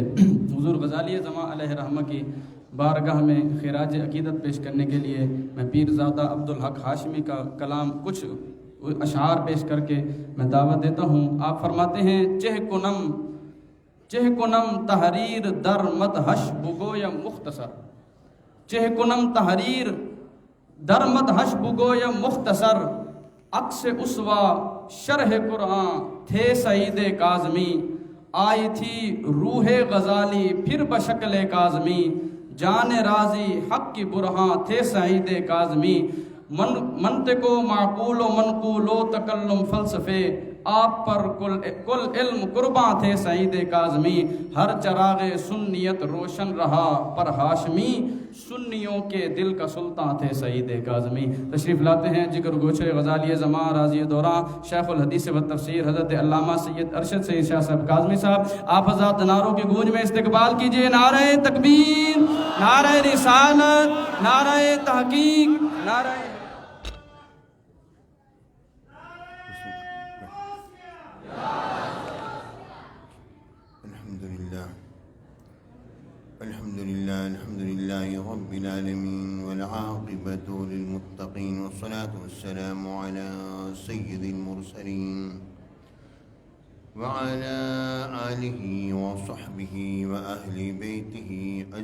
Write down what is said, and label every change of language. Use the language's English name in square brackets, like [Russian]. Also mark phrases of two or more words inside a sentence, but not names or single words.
[Urdu] حضور غزالی زمان علیہ رحمہ کی بارگاہ میں خراج عقیدت پیش کرنے کے لیے میں پیرزادہ عبدالحق ہاشمی کا کلام کچھ اشعار پیش کر کے میں دعوت دیتا ہوں. آپ فرماتے ہیں [Persian] چہ کنم تحریر در مدحش بگویم مختصر, چہ کنم تحریر در مدحش بگویم مختصر, [Urdu] عکس اسوا شرح قرآن تھے سعید کاظمی, آئی تھی روح غزالی پھر بشکل کاظمی, جان راضی حق کی برہاں تھے سعید کاظمی, منطق و معقول و منقول و تکلم فلسفے آپ پر کل علم قرباں تھے سعید کاظمی، ہر چراغ سنیت روشن رہا پر ہاشمی، سنیوں کے دل کا سلطان تھے سعید کاظمی۔ تشریف لاتے ہیں جگر گوشے غزالی زمان راضی دوراں شیخ الحدیث و تفسیر حضرت علامہ سید ارشد سعید شاہ صاحب کاظمی صاحب، آپ حضرات نعروں کی گونج میں استقبال کیجئے۔ نعرہ تکبیر، نعرہ رسالت، نعرہ تحقیق، نعرہ [Arabic] الحمد لله رب العالمين والعاقبة للمتقين والصلاة والسلام على سيد المرسلين وعلى آله وصحبه وأهل بيته